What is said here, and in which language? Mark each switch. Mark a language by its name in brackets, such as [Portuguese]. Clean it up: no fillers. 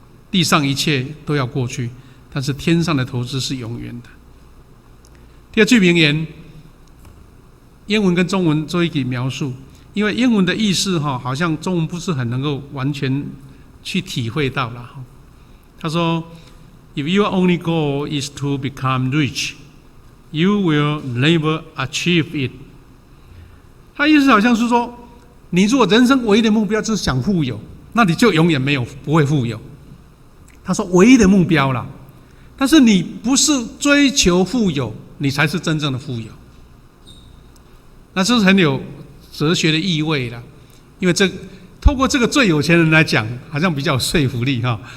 [Chinese] 地上一切都要过去，但是天上的投资是永远的。” 第二句名言，英文跟中文做一个描述，因为英文的意思好像中文不是很能够完全去体会到了。他说 ：“ [English] If your only goal is to become rich, you will never achieve it。” [Chinese] 他意思好像是说，你如果人生唯一的目标就是想富有，那你就永远不会富有。他说唯一的目标啦，但是你不是追求富有，你才是真正的富有。那这是很有哲学的意味啦，因为透过这个最有钱人来讲，好像比较有说服力哈。